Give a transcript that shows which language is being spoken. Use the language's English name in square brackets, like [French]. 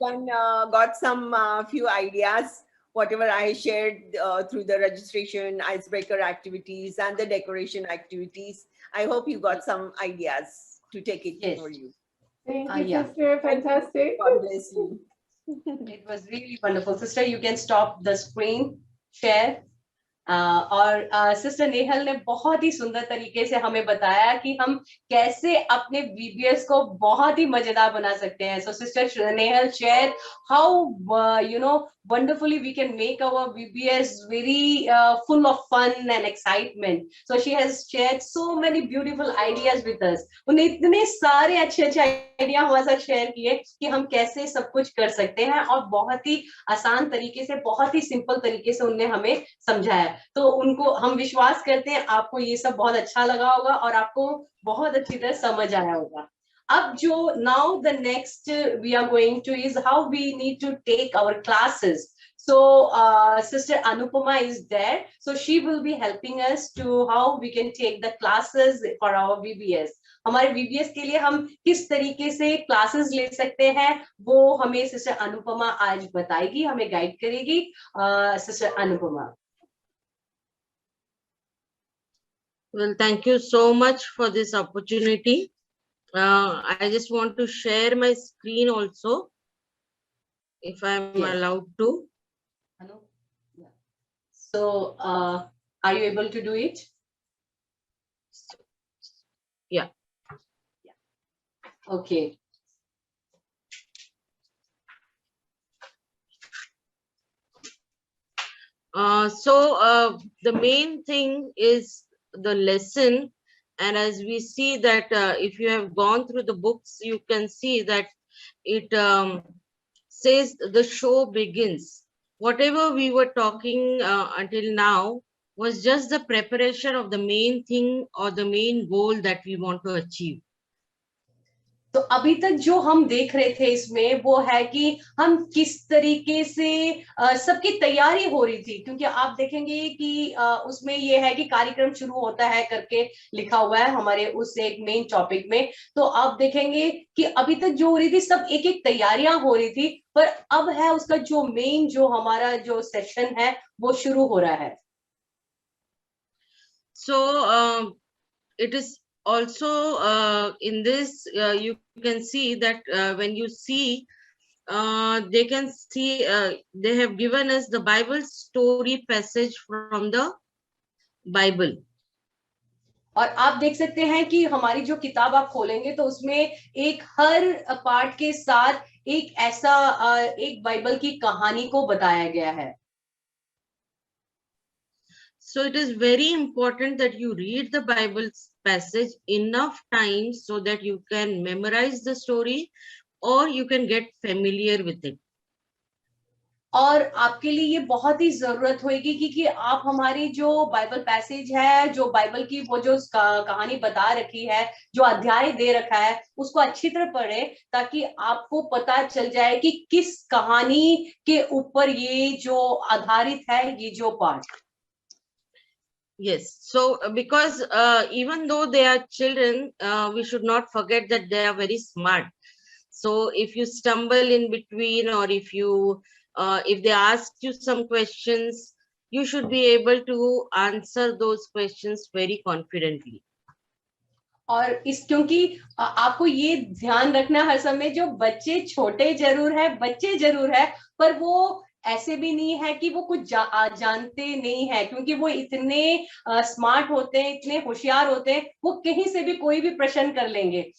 [English] everyone got some few ideas, whatever I shared through the registration, icebreaker activities, and the decoration activities. I hope you got some ideas to take it Yes. for you. Thank you, Yeah. sister. Fantastic. God bless you. It was really wonderful. Sister, you can stop the screen share. [Hindi] और sister Nehal ने बहुत ही सुंदर तरीके से हमें बताया कि हम कैसे अपने बीबीएस को बहुत ही मजेदार बना सकते हैं। [English] So sister Nehal share how wonderfully we can make our BBS very full of fun and excitement. So she has shared so many beautiful ideas with us. [Hindi] उन्हें इतने सारे अच्छे अच्छे आइडिया हमारे साथ शेयर किए कि हम कैसे सब कुछ कर सकते हैं, और बहुत ही आसान तरीके से, बहुत ही सिंपल तरीके से उन्हें हमें समझाया। तो उनको हम विश्वास करते हैं आपको ये सब बहुत अच्छा लगा होगा और आपको बहुत अच्छी तरह समझ आया होगा। अब जो [English] now the next we are going to is how we need to take our classes. So Sister Anupama is there, so she will be helping us to how we can take the classes for our VBS. [Hindi] हमारे VBS के लिए हम किस तरीके से classes ले सकते हैं वो हमें सिस्टर अनुपमा आज बताएगी, हमें गाइड करेगी। Sister Anupama. [English] Well, thank you so much for this opportunity. I just want to share my screen also, if I'm Yes. allowed to. So, are you able to do it? Yeah. Okay. The main thing is the lesson, and as we see that if you have gone through the books, you can see that it says the show begins. Whatever we were talking until now was just the preparation of the main thing or the main goal that we want to achieve. [Hindi] तो अभी तक जो हम देख रहे थे इसमें वो है कि हम किस तरीके से सबकी तैयारी हो रही थी, क्योंकि आप देखेंगे कि उसमें ये है कि कार्यक्रम शुरू होता है करके लिखा हुआ है हमारे उस एक मेन टॉपिक में। तो आप देखेंगे कि अभी तक जो हो रही थी सब एक एक तैयारियां हो रही थी, पर अब है उसका जो मेन जो हमारा जो सेशन है वो शुरू हो रहा है। [English] So it is also in this you can see that when you see they can see they have given us the Bible story passage from the Bible. [Hindi] और आप देख सकते हैं कि हमारी जो किताब आप खोलेंगे तो उसमें एक हर पार्ट के साथ एक ऐसा एक बाइबल की कहानी को बताया गया है। [English] So it is very important that you read the Bible passage enough times so that you can memorize the story or you can get familiar with it. [Hindi] और आपके लिए ये बहुत ही जरूरत होगी कि आप हमारी जो बाइबल पैसेज है, जो बाइबल की वो जो कहानी बता रखी है, जो अध्याय दे रखा है, उसको अच्छी तरह पढ़े ताकि आपको पता चल जाए कि किस कहानी के ऊपर ये जो आधारित है ये जो पाठ। [English] Yes, so because even though they are children, we should not forget that they are very smart. So if you stumble in between or if they ask you some questions, you should be able to answer those questions very confidently. [Hindi] और इस क्योंकि आपको ये ध्यान रखना हर समय, जो बच्चे छोटे जरूर है, बच्चे जरूर है, पर वो ऐसे भी नहीं है कि वो कुछ जानते नहीं है, क्योंकि वो इतने स्मार्ट होते हैं, इतने होशियार होते हैं, वो कहीं से भी कोई भी प्रश्न कर लेंगे।